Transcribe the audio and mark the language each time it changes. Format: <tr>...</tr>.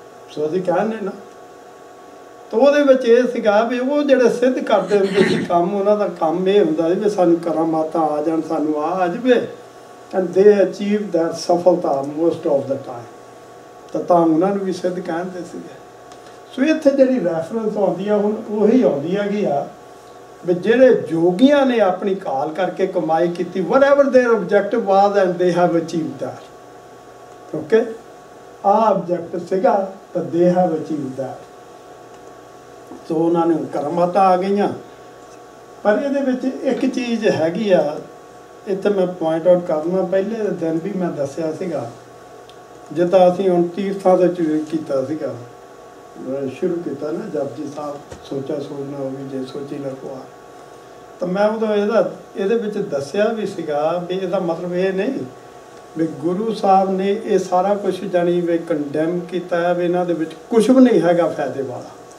<pa>ਸੋ ਅਸੀਂ ਕਹਿੰਦੇ ਨਾ, ਤਾਂ ਉਹਦੇ ਵਿੱਚ ਇਹ ਸੀਗਾ ਵੀ ਉਹ ਜਿਹੜੇ ਸਿੱਧ ਕਰਦੇ ਹੁੰਦੇ ਸੀ ਕੰਮ, ਉਹਨਾਂ ਦਾ ਕੰਮ ਇਹ ਹੁੰਦਾ ਸੀ ਵੀ ਸਾਨੂੰ ਕਰਾਮਾਤਾਂ ਆ ਜਾਣ, ਸਾਨੂੰ ਆ ਜਾਵੇ,</pa> <en>and they achieve that</en> <pa>ਸਫਲਤਾ</pa> <en>Most of the time.</en> <pa>ਤਾਂ ਉਹਨਾਂ ਨੂੰ ਵੀ ਸਿੱਧ ਕਹਿੰਦੇ ਸੀਗੇ। ਸੋ ਇੱਥੇ ਜਿਹੜੀ ਰੈਫਰੈਂਸ ਆਉਂਦੀ ਆ ਹੁਣ ਉਹੀ ਆਉਂਦੀ ਹੈਗੀ ਆ ਵੀ ਜਿਹੜੇ ਯੋਗੀਆਂ ਨੇ ਆਪਣੀ ਕਾਲ ਕਰਕੇ ਕਮਾਈ ਕੀਤੀ,</pa> <en>whatever their objective was and they have achieved that।</en> <pa>Okay, ਆਹ objective ਸੀਗਾ ਤਾਂ</pa> <en>they have achieved that।</en> <pa>ਸੋ ਉਹਨਾਂ ਨੂੰ ਕਰਾਮਾਤਾਂ ਆ ਗਈਆਂ। ਪਰ ਇਹਦੇ ਵਿੱਚ ਇੱਕ ਚੀਜ਼ ਹੈਗੀ ਆ, ਇੱਥੇ ਮੈਂ ਪੁਆਇੰਟ ਆਊਟ ਕਰਨਾ, ਪਹਿਲੇ ਦਿਨ ਵੀ ਮੈਂ ਦੱਸਿਆ ਸੀਗਾ, ਜਿੱਦਾਂ ਅਸੀਂ ਹੁਣ ਤੀਰਥਾਂ ਦੇ ਕੀਤਾ ਸੀਗਾ, ਸ਼ੁਰੂ ਕੀਤਾ ਨਾ ਜਪਜੀ ਸਾਹਿਬ, ਸੋਚਾ ਸੋਚਣਾ ਉਹ ਵੀ ਜੇ ਸੋਚੀ ਨਾ ਕੋਆ, ਤਾਂ ਮੈਂ ਉਦੋਂ ਇਹਦੇ ਵਿੱਚ ਦੱਸਿਆ ਵੀ ਸੀਗਾ ਵੀ ਇਹਦਾ ਮਤਲਬ ਇਹ ਨਹੀਂ ਵੀ ਗੁਰੂ ਸਾਹਿਬ ਨੇ ਇਹ ਸਾਰਾ ਕੁਝ ਜਾਣੀ ਵੀ ਕੰਡੈਮ ਕੀਤਾ ਹੈ ਵੀ ਇਹਨਾਂ ਦੇ ਵਿੱਚ ਕੁਝ ਵੀ ਨਹੀਂ ਹੈਗਾ ਫਾਇਦੇ ਵਾਲਾ।</pa>